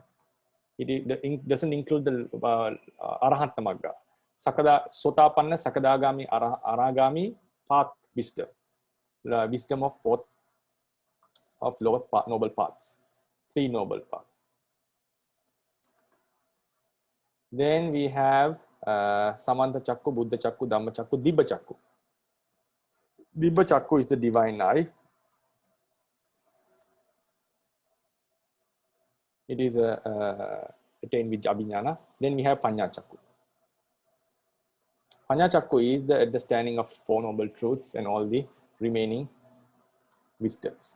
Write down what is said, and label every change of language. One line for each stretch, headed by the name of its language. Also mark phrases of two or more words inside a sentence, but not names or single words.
English: It doesn't include the
Pali: Arahanta Magga. Sotapanna, Sakadagami, Aragami
English: path wisdom. The wisdom of both of lower noble paths. 3 noble paths. Then we have
Pali: Samanta Chakku, Buddha Chakku, Dhamma Chakku, Dibba Chakku. Dibba Chakku
English: is the divine eye. It is attained with Abhiññana. Then we have
Pali: Panya Chakku. Panya Chakku
English: is the understanding of 4 noble truths and all the remaining wisdoms.